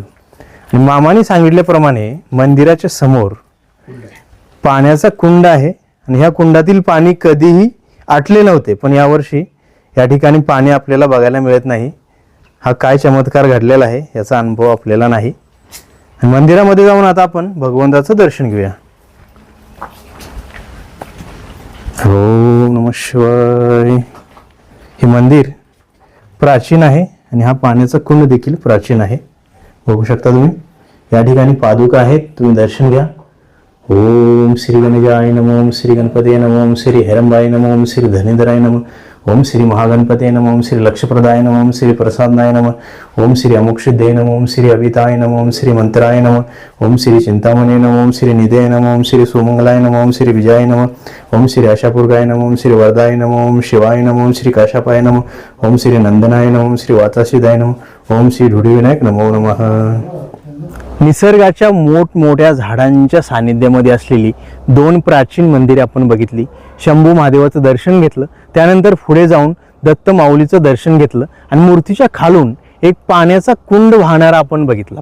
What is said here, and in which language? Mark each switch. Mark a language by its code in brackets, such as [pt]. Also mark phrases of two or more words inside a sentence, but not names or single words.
[mr] आणि मामाने सांगितल्याप्रमाणे मंदिराच्या समोर पाण्याचा कुंड आहे आणि ह्या कुंडातील पाणी कधीही आटले नव्हते, पण यावर्षी या ठिकाणी पाणी आपल्याला बघायला मिळत नाही. हा काय चमत्कार घडलेला आहे याचा अनुभव आपल्याला नाही. मंदिरामध्ये जाऊन आता आपण भगवंताचं दर्शन घेऊया. [sa] ओम नमः शिवाय. [mr] हे मंदिर प्राचीन आहे आणि हा पाण्याचा कुंड देखील प्राचीन आहे. बघू शकता तुम्ही, या ठिकाणी पादुका आहेत, तुम्ही दर्शन घ्या. [sa] ओम श्री गणेशाय नमः, ओम श्री गणपती नमः, ओम श्री हेरंबाय नमः, ओम श्री धनेधराय नमः, ओम श्री महागणपते नमः, ओम श्री लक्षप्रदाय नमः, ओम श्री प्रसादनाय नमः, ओम श्री अमुक्षिद्धे नमः, ओम श्री अभिताय नमः, ओम श्री मंत्राय नमः, ओम श्री चिंतामणे नमः, ओम श्री निधे नमः, ओम श्री सुमंगलाय नमः, ओम श्री विजयाय नमः, ओम श्री आशापूर्गाय नमः, ओम श्री वरदाय नमः, ओम शिवाय नमः, ओम श्री काशापाय नमः, ओम श्री नंदनाय नमः, ओम श्री वातासिदाय नमः, ओम श्री ढुढीविनायक नमो नमः. [mr] निसर्गाच्या मोठमोठ्या झाडांच्या सानिध्यामध्ये असलेली 2 प्राचीन मंदिरे आपण बघितली. शंभू महादेवाचं दर्शन घेतलं, त्यानंतर पुढे जाऊन दत्त माऊलीचं दर्शन घेतलं आणि मूर्तीच्या खालून एक पाण्याचा कुंड वाहणारा आपण बघितला.